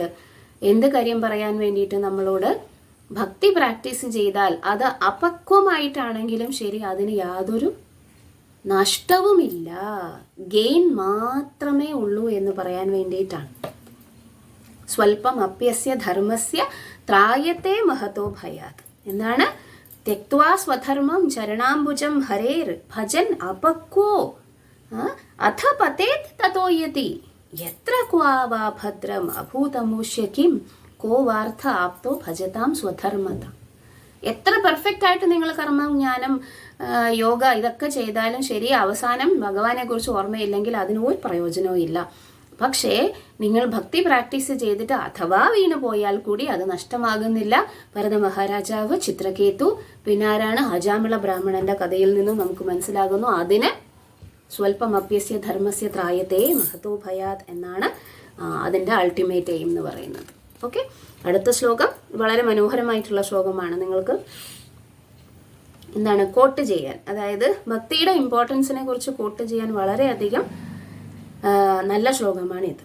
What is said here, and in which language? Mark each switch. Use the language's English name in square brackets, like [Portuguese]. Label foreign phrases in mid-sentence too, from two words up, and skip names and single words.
[Malayalam] എന്ത് കാര്യം പറയാൻ വേണ്ടിയിട്ട്? നമ്മളോട് ഭക്തി പ്രാക്ടീസ് ചെയ്താൽ അത് അപക്വമായിട്ടാണെങ്കിലും ശരി, അതിന് യാതൊരു നഷ്ടവുമില്ല, ഗെയിൻ മാത്രമേ ഉള്ളൂ എന്ന് പറയാൻ വേണ്ടിയിട്ടാണ്. [Sanskrit] സ്വൽപ്പം അപ്യസ്യ ധർമ്മസ്യ ത്രായത്തെ മഹതോ ഭയാത്. [Malayalam] എന്താണ്? [Sanskrit] തെക്വാ സ്വധർമ്മം ചരണാംബുജം ഹരേർ ഭജൻ അപക്വോ അഥ പതേത് തതോയതി യത്ര ക്വാ വാ ഭദ്രം അഭൂതമൂഷ്യ കിം കോ വാർത്ഥ ആപ്തോ ഭജതാം സ്വധർമ്മത. [Malayalam] എത്ര പെർഫെക്റ്റ് ആയിട്ട് നിങ്ങൾ കർമ്മം, ജ്ഞാനം, യോഗ ഇതൊക്കെ ചെയ്താലും ശരി, അവസാനം ഭഗവാനെ കുറിച്ച് ഓർമ്മയില്ലെങ്കിൽ അതിന് ഒരു പ്രയോജനവും ഇല്ല. പക്ഷേ നിങ്ങൾ ഭക്തി പ്രാക്ടീസ് ചെയ്തിട്ട് അഥവാ വീണു പോയാൽ കൂടി അത് നഷ്ടമാകുന്നില്ല. ഭരത മഹാരാജാവ്, ചിത്രകേതു, പിന്നെ ആരാണ്? അജാമിള ബ്രാഹ്മണന്റെ കഥയിൽ നിന്നും നമുക്ക് മനസ്സിലാകുന്നു. അതിന് [Sanskrit] സ്വൽപ്പം അപ്യസ്യ ധർമ്മസ്യ ത്രായത്തെ മഹതോ ഭയാത് [Malayalam] എന്നാണ് അതിൻ്റെ [English] ultimate aim [Malayalam] എന്ന് പറയുന്നത്. ഓക്കെ, അടുത്ത ശ്ലോകം വളരെ മനോഹരമായിട്ടുള്ള ശ്ലോകമാണ്. നിങ്ങൾക്ക് എന്താണ് കോട്ട് ചെയ്യാൻ, അതായത് ഭക്തിയുടെ ഇമ്പോർട്ടൻസിനെ കുറിച്ച് കോട്ട് ചെയ്യാൻ വളരെയധികം നല്ല ശ്ലോകമാണ് ഇത്.